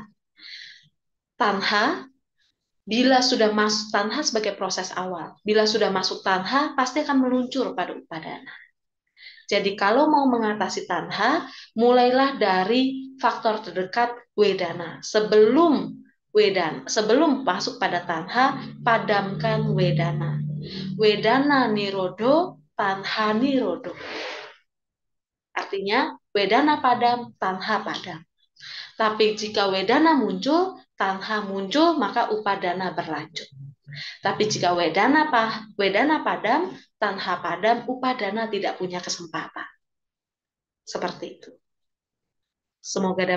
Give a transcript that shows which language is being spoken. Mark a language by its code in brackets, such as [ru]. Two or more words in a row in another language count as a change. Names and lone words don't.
[id] Tanha, bila sudah masuk tanha sebagai proses awal, bila sudah masuk tanha, pasti akan meluncur pada upadana. Jadi kalau mau mengatasi tanha, mulailah dari faktor terdekat wedana. Sebelum masuk pada tanha, padamkan wedana. [pi] Wedana nirodo, tanha nirodo. [id] Artinya, wedana padam, tanha padam. Tapi jika wedana muncul, tanha muncul, maka upadana berlanjut. Tapi jika wedana padam, tanha padam, upadana tidak punya kesempatan. Seperti itu. Semoga dapat diterima.